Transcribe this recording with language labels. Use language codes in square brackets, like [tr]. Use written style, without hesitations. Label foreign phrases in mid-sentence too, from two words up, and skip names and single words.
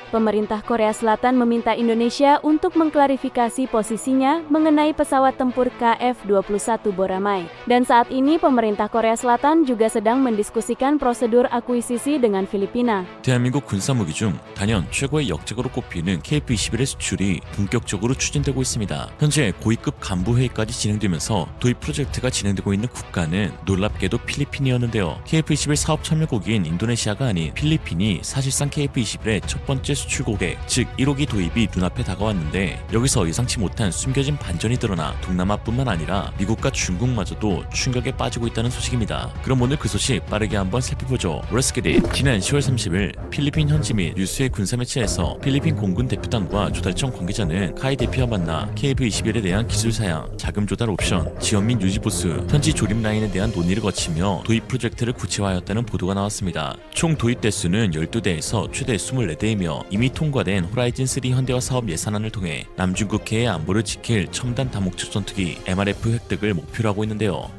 [id] Pemerintah Korea Selatan meminta Indonesia untuk mengklarifikasi posisinya mengenai pesawat tempur KF-21 Boramai. Dan saat ini pemerintah Korea Selatan juga sedang mendiskusikan prosedur akuisisi dengan Filipina. [ko] 대한민국 군사무기 중 단연 최고의 역적으로 꼽히는 KF-21의 수출이 본격적으로 추진되고 있습니다. 현재 고위급 간부 회의까지 진행되면서 도입 프로젝트가 진행되고 있는 국가는 놀랍게도 필리핀이었는데요. KF-21 사업 참여국인 인도네시아가 아닌 필리핀이 사실상 KF-21의 첫 번째 수출 고객, 즉 1호기 도입이 눈앞에 다가왔는데 여기서 예상치 못한 숨겨진 반전이 드러나 동남아뿐만 아니라 미국과 중국마저도 충격에 빠지고 있다는 소식입니다. 그럼 오늘 그 소식 빠르게 한번 살펴보죠. [en] Let's get it. [ko] 지난 10월 30일 필리핀 현지 및 뉴스의 군사 매체에서 필리핀 공군 대표단과 조달청 관계자는 카이 대표와 만나 KF-21에 대한 기술 사양, 자금 조달 옵션, 지원 및 유지 보수, 현지 조립 라인에 대한 논의를 거치며 도입 프로젝트를 구체화하였다는 보도가 나왔습니다. 총 도입 대수는 12대에서 최대 24대이며 이미 통과된 호라이즌3 현대화 사업 예산안을 통해 남중국해의 안보를 지킬 첨단 다목적 전투기 MRF 획득을 목표로 하고 있는데요.